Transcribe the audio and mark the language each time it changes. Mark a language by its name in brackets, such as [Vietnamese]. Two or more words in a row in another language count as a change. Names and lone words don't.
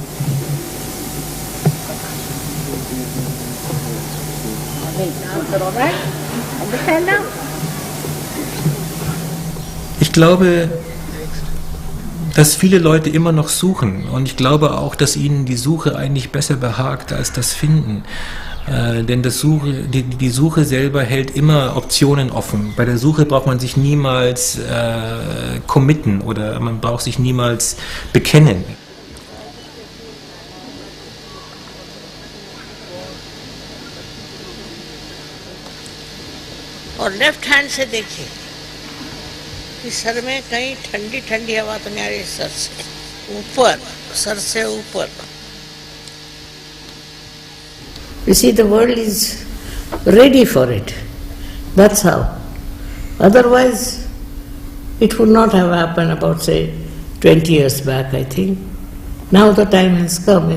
[German] Ich glaube, dass viele Leute immer noch suchen und ich glaube auch, dass ihnen die Suche eigentlich besser behagt als das Finden. Denn die Suche selber hält immer Optionen offen. Bei der Suche braucht man sich niemals committen oder man braucht sich niemals bekennen. [Hindi] और [English] left hand [Hindi] से देखिए कि सर में कहीं ठंडी ठंडी हवा तो नहीं आ रही, सर से ऊपर. [English] You see, the world is ready for it. That's how. Otherwise, it would not have happened about, say, 20 years back, I think. Now the time has come.